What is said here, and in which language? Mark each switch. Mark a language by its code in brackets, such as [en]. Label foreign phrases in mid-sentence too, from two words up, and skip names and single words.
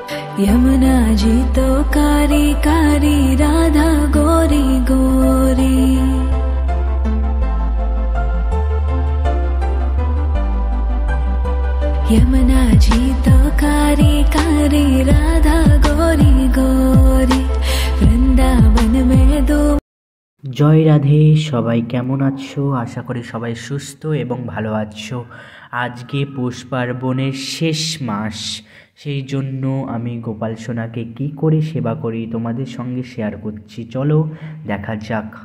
[hi] यमुना जी तो कारी कारी, राधा गोरी गोरी। यमुना जी तो कारी कारी, राधा गोरी गोरी। वृंदावन में दो। [bn] জয় রাধে। সবাই কেমন আছো? আশা করি সবাই সুস্থ এবং ভালো আছো। আজকে পৌষ পার্বণের শেষ মাস, সেই জন্য আমি গোপাল সোনাকে কী করে সেবা করি তোমাদের সঙ্গে শেয়ার করছি, চলো দেখা যাক।